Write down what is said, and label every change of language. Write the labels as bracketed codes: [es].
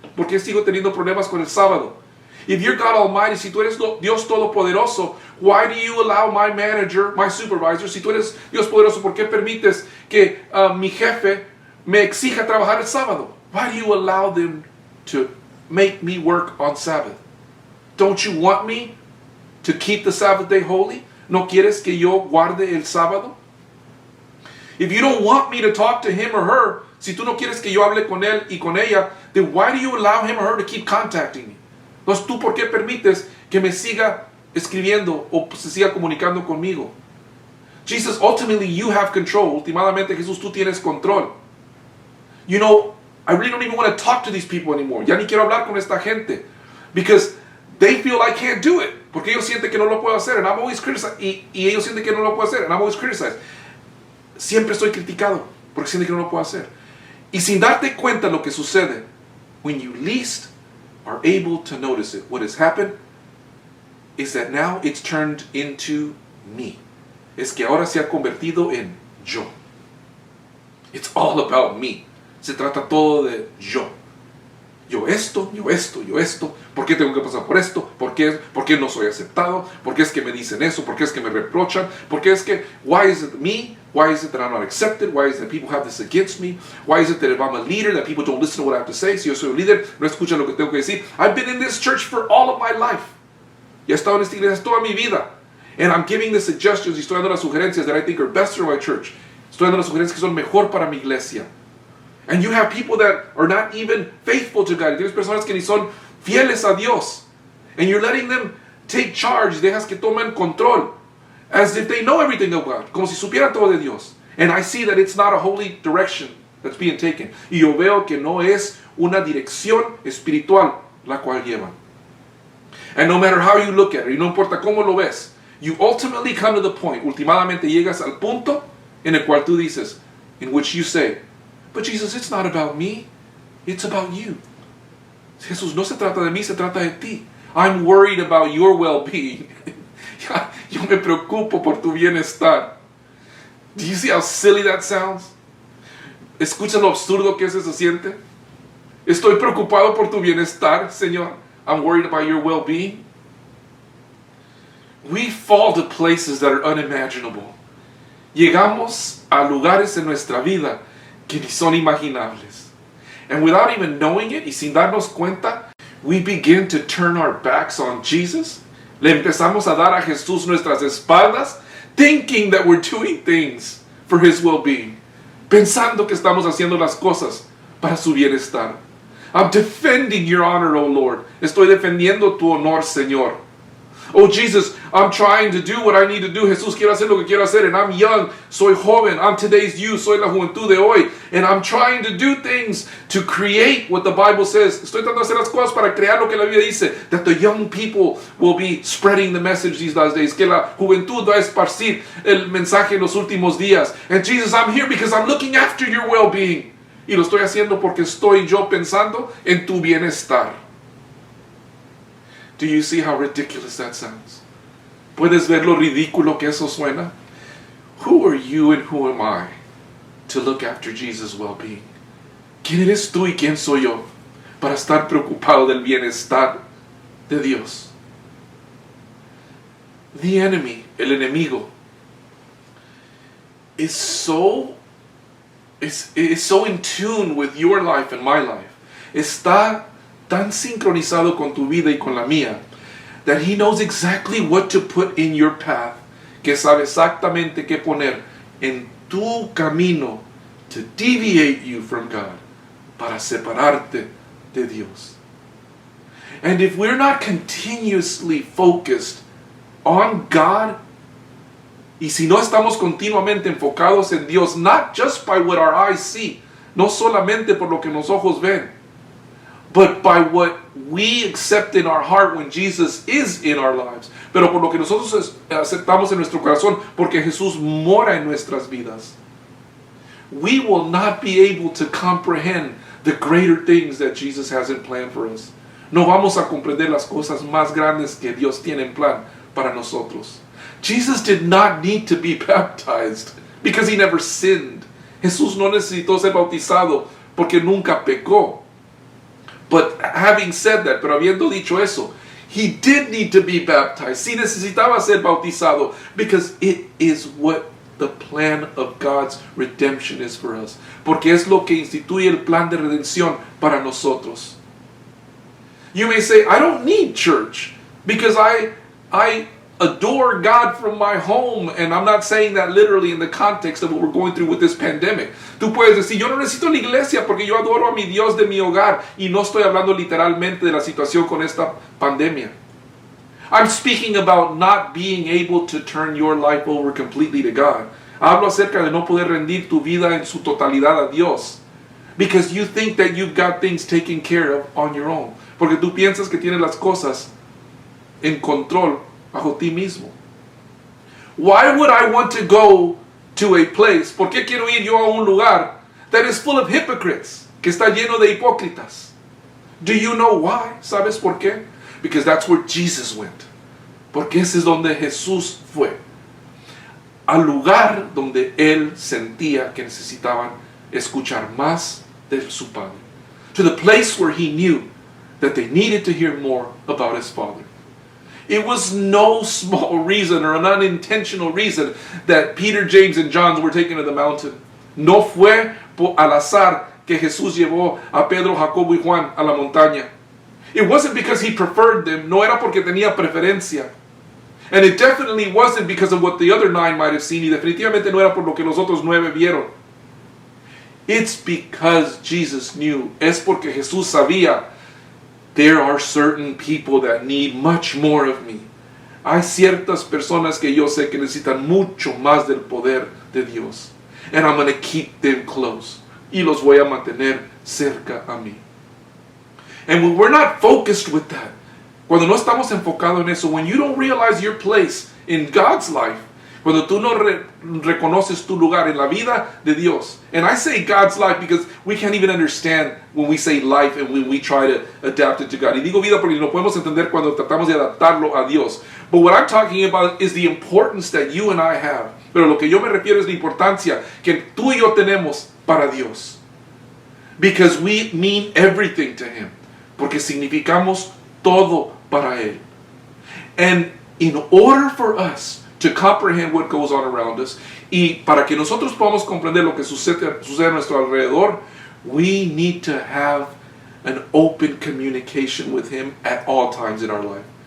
[es] ¿Por qué sigo teniendo problemas con el sábado? [en] If you're God Almighty, [es] si tú eres Dios Todopoderoso, [en] why do you allow my manager, my supervisor, [es] si tú eres Dios Poderoso, ¿por qué permites que mi jefe me exija trabajar el sábado? [en] Why do you allow them to make me work on Sabbath? Don't you want me to keep the Sabbath day holy? [es] ¿No quieres que yo guarde el sábado? [en] If you don't want me to talk to him or her, [es] si tú no quieres que yo hable con él y con ella, [en] then why do you allow him or her to keep contacting me? [es] Entonces, ¿tú por qué permites que me siga escribiendo o se siga comunicando conmigo? [en] Jesus, ultimately you have control. [es] Últimamente, Jesús, tú tienes control. [en] You know, I really don't even want to talk to these people anymore. [es] Ya ni quiero hablar con esta gente. [en] Because they feel I can't do it. [es] Porque ellos sienten que no lo puedo hacer. [en] And I'm always criticized. [es] Y ellos sienten que no lo puedo hacer. [en] And I'm always criticized. [es] Siempre estoy criticado porque sienten que no lo puedo hacer. Y sin darte cuenta lo que sucede, [en] when you least are able to notice it, what has happened is that now it's turned into me. [es] Es que ahora se ha convertido en yo. [en] It's all about me. [es] Se trata todo de yo. Yo esto, yo esto, yo esto. ¿Por qué tengo que pasar por esto? ¿Por qué no soy aceptado? ¿Por qué es que me dicen eso? ¿Por qué es que me reprochan? ¿Por qué es que, [en] why is it me? Why is it that I'm not accepted? Why is it that people have this against me? Why is it that if I'm a leader that people don't listen to what I have to say? [es] Si yo soy un líder, no escuchan lo que tengo que decir. [en] I've been in this church for all of my life. [es] Y he estado en esta iglesia toda mi vida. [en] And I'm giving the suggestions [es] y estoy dando las sugerencias [en] that I think are best for my church. [es] Estoy dando las sugerencias que son mejor para mi iglesia. [en] And you have people that are not even faithful to God. [es] Tienes personas que ni son fieles a Dios. [en] And you're letting them take charge. [es] Dejas que tomen control. [en] As if they know everything of God. [es] Como si supieran todo de Dios. [en] And I see that it's not a holy direction that's being taken. [es] Y yo veo que no es una dirección espiritual la cual llevan. [en] And no matter how you look at it, [es] y no importa cómo lo ves, [en] you ultimately come to the point, [es] últimamente llegas al punto en el cual tú dices, [en] in which you say, but Jesus, it's not about me, it's about you. [es] Jesús, no se trata de mí, se trata de ti. [en] I'm worried about your well-being. [es] Yo me preocupo por tu bienestar. [en] Do you see how silly that sounds? [es] ¿Escucha lo absurdo que eso se siente? Estoy preocupado por tu bienestar, Señor. [en] I'm worried about your well-being. We fall to places that are unimaginable. [es] Llegamos a lugares en nuestra vida que ni son imaginables. [en] And without even knowing it, [es] y sin darnos cuenta, [en] we begin to turn our backs on Jesus. [es] Le empezamos a dar a Jesús nuestras espaldas, [en] thinking that we're doing things for His well-being. [es] Pensando que estamos haciendo las cosas para su bienestar. [en] I'm defending your honor, oh Lord. [es] Estoy defendiendo tu honor, Señor. [en] Oh Jesus, I'm trying to do what I need to do. [es] Jesús, quiero hacer lo que quiero hacer. [en] And I'm young. [es] Soy joven. [en] I'm today's youth. [es] Soy la juventud de hoy. [en] And I'm trying to do things to create what the Bible says. [es] Estoy tratando de hacer las cosas para crear lo que la Biblia dice. [en] That the young people will be spreading the message these last days. [es] Que la juventud va a esparcir el mensaje en los últimos días. [en] And Jesus, I'm here because I'm looking after your well-being. [es] Y lo estoy haciendo porque estoy yo pensando en tu bienestar. [en] Do you see how ridiculous that sounds? [es] ¿Puedes ver lo ridículo que eso suena? [en] Who are you and who am I to look after Jesus' well-being? [es] ¿Quién eres tú y quién soy yo para estar preocupado del bienestar de Dios? [en] The enemy, [es] el enemigo, [en] is so in tune with your life and my life. [es] Está tan sincronizado con tu vida y con la mía, [en] that he knows exactly what to put in your path, [es] que sabe exactamente qué poner en tu camino [en] to deviate you from God, [es] para separarte de Dios. [en] And if we're not continuously focused on God, [es] y si no estamos continuamente enfocados en Dios, [en] not just by what our eyes see, [es] no solamente por lo que los ojos ven, [en] but by what we accept in our heart when Jesus is in our lives. [es] Pero por lo que nosotros aceptamos en nuestro corazón, porque Jesús mora en nuestras vidas. [en] We will not be able to comprehend the greater things that Jesus has in plan for us. [es] No vamos a comprender las cosas más grandes que Dios tiene en plan para nosotros. [en] Jesus did not need to be baptized because he never sinned. [es] Jesús no necesitó ser bautizado porque nunca pecó. [en] But having said that, [es] pero habiendo dicho eso, [en] he did need to be baptized. [es] Sí necesitaba ser bautizado [en] because it is what the plan of God's redemption is for us. [es] Porque es lo que instituye el plan de redención para nosotros. [en] You may say, I don't need church because I adore God from my home, and I'm not saying that literally in the context of what we're going through with this pandemic. [es] Tú puedes decir, yo no necesito la iglesia porque yo adoro a mi Dios de mi hogar, y no estoy hablando literalmente de la situación con esta pandemia. [en] I'm speaking about not being able to turn your life over completely to God. [es] Hablo acerca de no poder rendir tu vida en su totalidad a Dios [en] because you think that you've got things taken care of on your own. [es] Porque tú piensas que tienes las cosas en control bajo ti mismo. [en] Why would I want to go to a place? [es] ¿Por qué quiero ir yo a un lugar [en] that is full of hypocrites? [es] Que está lleno de hipócritas. [en] Do you know why? [es] ¿Sabes por qué? [en] Because that's where Jesus went. [es] Porque ese es donde Jesús fue. Al lugar donde él sentía que necesitaban escuchar más de su Padre. [en] To the place where he knew that they needed to hear more about his Father. It was no small reason or an unintentional reason that Peter, James, and John were taken to the mountain. [es] No fue al azar que Jesús llevó a Pedro, Jacobo y Juan a la montaña. [en] It wasn't because he preferred them. [es] No era porque tenía preferencia. [en] And it definitely wasn't because of what the other 9 might have seen. [es] Y definitivamente no era por lo que los otros 9 vieron. [en] It's because Jesus knew. [es] Es porque Jesús sabía. [en] There are certain people that need much more of me. [es] Hay ciertas personas que yo sé que necesitan mucho más del poder de Dios. [en] And I'm going to keep them close. [es] Y los voy a mantener cerca a mí. [en] And when we're not focused with that, [es] cuando no estamos enfocados en eso, [en] when you don't realize your place in God's life, [es] cuando tú no reconoces tu lugar en la vida de Dios. [en] And I say God's life because we can't even understand when we say life and when we try to adapt it to God. [es] Y digo vida porque no podemos entender cuando tratamos de adaptarlo a Dios. [en] But what I'm talking about is the importance that you and I have. [es] Pero lo que yo me refiero es la importancia que tú y yo tenemos para Dios. [en] Because we mean everything to Him. [es] Porque significamos todo para Él. [en] And in order for us to comprehend what goes on around us, [es] y para que nosotros podamos comprender lo que sucede a nuestro alrededor, [en] we need to have an open communication with Him at all times in our life.